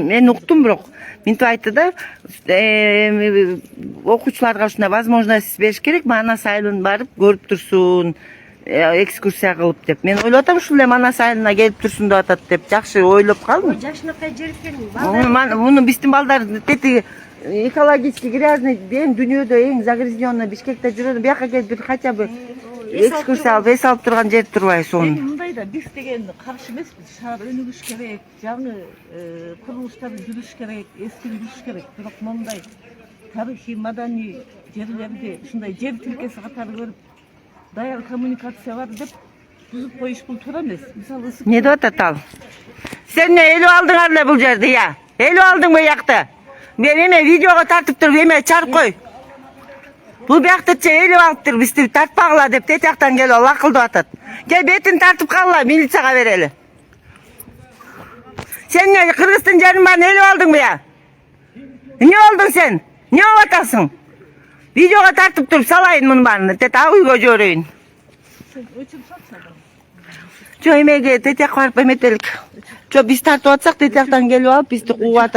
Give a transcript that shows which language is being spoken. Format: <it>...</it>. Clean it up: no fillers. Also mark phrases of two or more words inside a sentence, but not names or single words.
<ky>Мен уктум, бирок мынтип айтты да, окуучуларга ушундай возможность бериш керек, Манас айылын барып көрүп турсун, экскурсия кылып деп. Мен ойлоп атам ушул эле Манас айылына келип турсун деп атат деп, жакшы ойлоп калдым. Жашынакай жер экен. Муну биздин балдар тети</ky> <ru>экологически грязный,</ru> <ky>эң дүйнөдө эң загрязненный Бишкекте жүрөт. Бияка келип бир</ky> <ru>хотя бы</ru> <ky>экскурсия алып эс алып турган жер турбайбы сонун. Мындай да биз деген каршы эмеспиз. Шаар өнүгүш керек, жаңы курулуштарды жүрүш керек, эски жүрүш керек. Бирок мындай тарыхый, маданий жерлерди ушундай жер тилкеси катары көрүп, даяр коммуникация бар деп бузуп коюш бул туура эмес. Мисалы Не деп атат ал? Сен не элип алдыңар эле бул жерди, я? Элип алдыңбы якты? Мен эме видеого тартып туруп эме чарып кой. Бул бияктычы элип алыптыр, бизди тартпагыла деп тетияктан келип лакылдап атат. Кел бетин тартып калгыла, милицияга берели. Сен не Кыргыздын жерин баарын элип алдыңбы, я? Не болдуң сен? Не болуп атасың? Видеого тартып туруп салайын мунун баарын, тета үйгө жиберейин. Жо эмеге тетияк барып эметелик. Жо биз тартып атсак тетияктан келип алып бизди кууп атат.</ky>